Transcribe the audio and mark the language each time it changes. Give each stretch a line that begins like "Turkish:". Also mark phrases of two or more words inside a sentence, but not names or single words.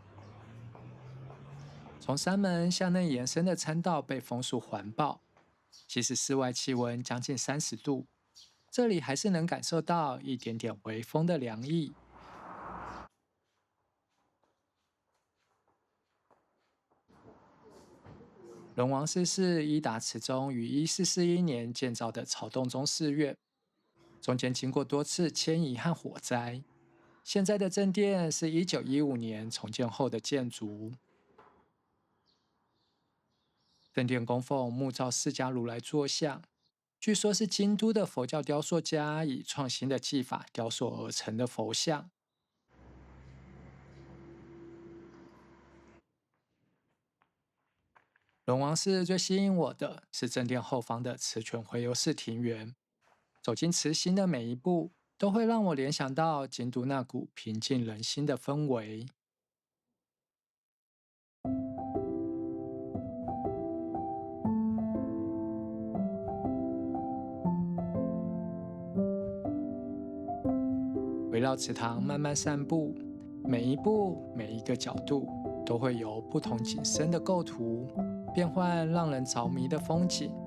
Chinese: 從山門向內延伸的參道被楓樹環抱，即使室外氣溫將近30度，這裡還是能感受到一點點微風的涼意。龍王寺是伊達持宗於1441年建造的曹洞宗寺院，中間經過多次遷移和火災。現在的正殿是1915年重建後的建築。正殿供奉木造釋迦如來坐像，據說是京都的佛教雕塑家以創新的技法雕塑而成的佛像。龍王寺最吸引我的是正殿後方的慈泉回遊式庭園，走進慈心的每一步，都會讓我聯想到京都那股平靜人心的氛圍。圍繞祠堂慢慢散步，每一步每一個角度都會有不同景深的構圖，變換讓人着迷的風景。